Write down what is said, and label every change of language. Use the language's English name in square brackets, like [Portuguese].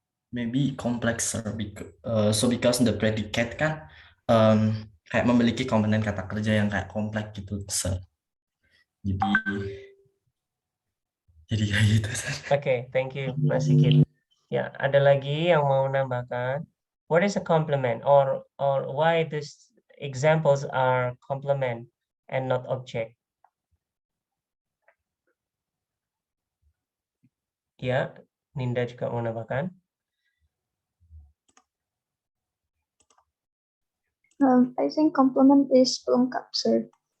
[English] Maybe complexer because the predicate [Indonesian] kan kayak memiliki komponen kata kerja yang kayak kompleks gitu, sir. Jadi kayak gitu, sir. [English] Oke, thank you, Mas Sigit. [Indonesian] Ya, ada lagi yang mau nambahkan? [English] What is a complement, or why these examples are complement and not object? [Indonesian] Ya, Ninda juga mau nambahkan. [English] I think complement is [Indonesian] pelengkap, [English] sir.